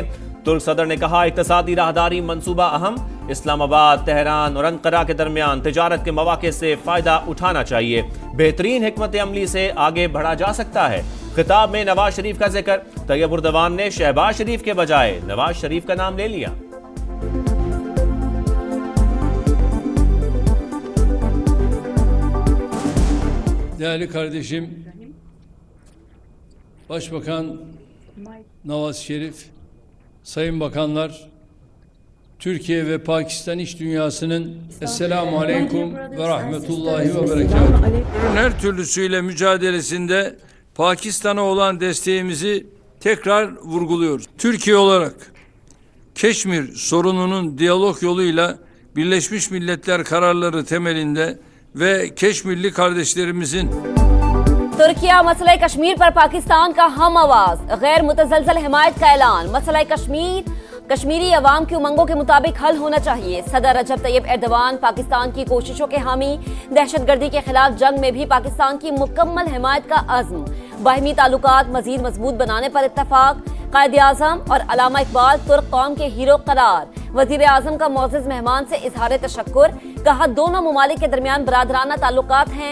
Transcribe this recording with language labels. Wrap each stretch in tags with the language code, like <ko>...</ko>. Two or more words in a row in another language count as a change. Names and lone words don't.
<ur>ترک صدر نے کہا اقتصادی راہداری منصوبہ اہم، اسلام آباد، تہران اور انقرہ کے درمیان تجارت کے موقع سے فائدہ اٹھانا چاہیے، بہترین حکمت عملی سے آگے بڑھا جا سکتا ہے. خطاب میں نواز شریف کا ذکر، طیب اردوان نے شہباز شریف کے بجائے نواز شریف کا نام لے لیا.</ur> <tr>Değerli kardeşim, Başbakan Nawaz Şerif, Sayın Bakanlar, Türkiye ve Pakistan iş dünyasının</tr> <ar>السلام علیکم ورحمة الله وبركاته.</ar> <tr>Her türlüsüyle mücadelesinde Pakistan'a olan desteğimizi tekrar vurguluyoruz. Türkiye olarak Keşmir sorununun diyalog yoluyla Birleşmiş Milletler kararları temelinde ve Keşmirli kardeşlerimizin</tr> <ur>ترکیہ مسئلہ کشمیر پر پاکستان کا ہم آواز، غیر متزلزل حمایت کا اعلان، مسئلہ کشمیر کشمیری عوام کی امنگوں کے مطابق حل ہونا چاہیے. صدر رجب طیب اردوان پاکستان کی کوششوں کے حامی، دہشت گردی کے خلاف جنگ میں بھی پاکستان کی مکمل حمایت کا عزم، باہمی تعلقات مزید مضبوط بنانے پر اتفاق، قائد اعظم اور علامہ اقبال ترک قوم کے ہیرو قرار، وزیر اعظم کا معزز مہمان سے اظہار تشکر، کہا دونوں ممالک کے درمیان برادرانہ تعلقات ہیں.</ur>